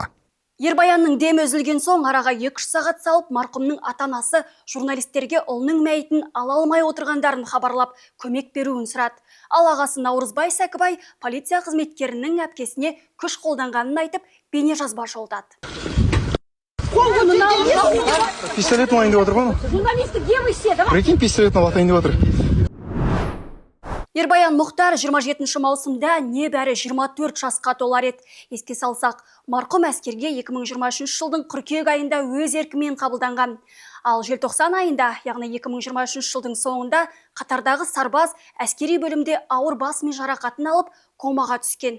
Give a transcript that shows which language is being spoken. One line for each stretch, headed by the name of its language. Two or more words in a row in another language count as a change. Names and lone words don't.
Kazakh: Ербаянның демі үзілген соң араға 2 сағат салып, марқұмның ата-анасы журналистерге ұлының мәйітін ала алмай отырғандарын хабарлап, көмек беруін сұрады. Ал ағасы Наурызбай Сәкібай полиция қызметкерінің әпкесіне күш қолданғанын айтып, бейне жазба жолдады. Пистолет майында отыр ғой.
Russian: Журналисты, где вы все?
Kazakh: Прикинь, пистолетті атайында отыр. Ербаян Мұхтар 27 маусымда небәрі 24 жасқа толар еді. Еске салсақ, марқұм әскерге 2023 жылдың қыркүйек айында өз еркімен қабылданған. Ал желтоқсан айында, яғни 2023 жылдың соңында, қатардағы сарбаз әскери бөлімде ауыр бас ми жарақатын алып, комаға түскен.